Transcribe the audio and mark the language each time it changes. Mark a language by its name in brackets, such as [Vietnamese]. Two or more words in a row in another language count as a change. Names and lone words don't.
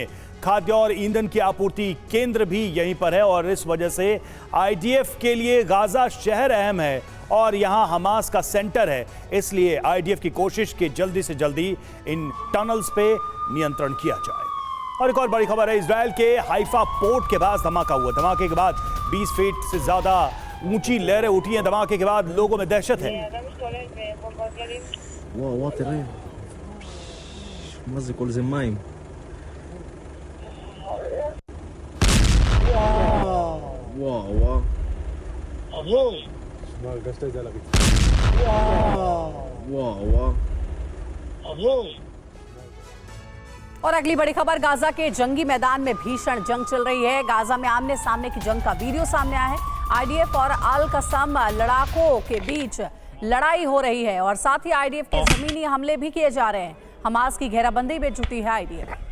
[Hindi] खाद्य और ईंधन की आपूर्ति केंद्र भी यहीं पर है और इस वजह से आईडीएफ के लिए गाजा शहर अहम है और यहां हमास का सेंटर है। इसलिए आईडीएफ की कोशिश कि जल्दी से जल्दी इन टनल्स पे नियंत्रण किया जाए। और एक और बड़ी खबर है, इजरायल के हाइफा पोर्ट के पास धमाका हुआ। धमाके के बाद 20 फीट से ज्यादा ऊंची लहरें उठी हैं। धमाके के बाद लोगों में दहशत है। [Hebrew] וואו, תראה. מה זה? כל זה מים. וואו, וואו. הרגשת את זה על הרצפה. וואו, וואו. [Hindi] और अगली बड़ी खबर, गाजा के जंगी मैदान में भीषण जंग चल रही है। गाजा में आमने सामने की जंग का वीडियो सामने आया है। आईडीएफ और अल कस्साम लड़ाकों के बीच लड़ाई हो रही है और साथ ही आईडीएफ के जमीनी हमले भी किए जा रहे हैं। हमास की घेराबंदी में जुटी है आईडीएफ।